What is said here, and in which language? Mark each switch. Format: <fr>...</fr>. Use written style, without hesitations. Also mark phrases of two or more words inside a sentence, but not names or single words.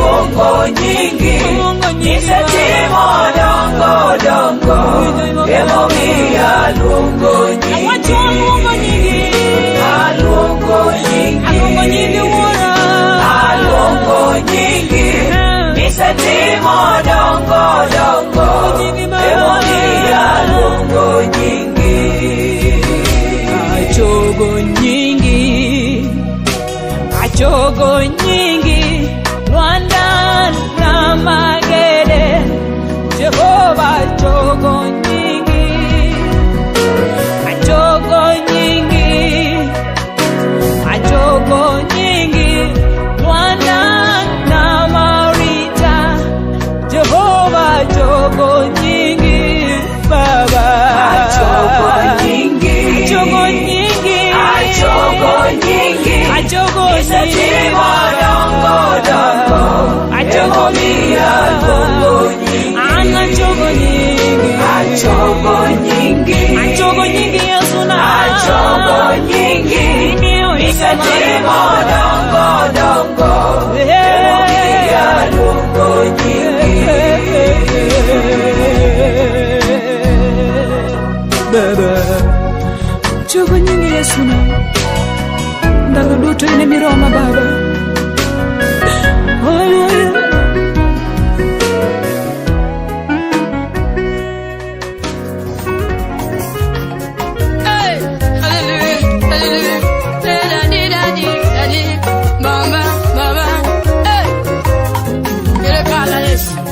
<luo>lungo nyingi nisetimo dongo dongo emomiya lungo nyingi alungo nyingi nisetimo dongo dongo emomiya lungo nyingi achogo nyingi Rwanda Ramagede Jehova achogo nyingi Rwanda Namarita Jehova achogo nyingi Baba achogo nyingi nisetimo dongo dongo emomiya lungo nyingi achogo nyingi Yesu na achogo nyingi nisetimo dongo dongo emomiya lungo nyingi Baba achogo nyingi Yesu na ndalo duto ine miroma Baba. Hallelujah. Hey, hallelujah, hallelujah.</luo> <en>Daddy, daddy, daddy, mama, mama.</en> <luo>Hey, ile kala Yesu.</luo>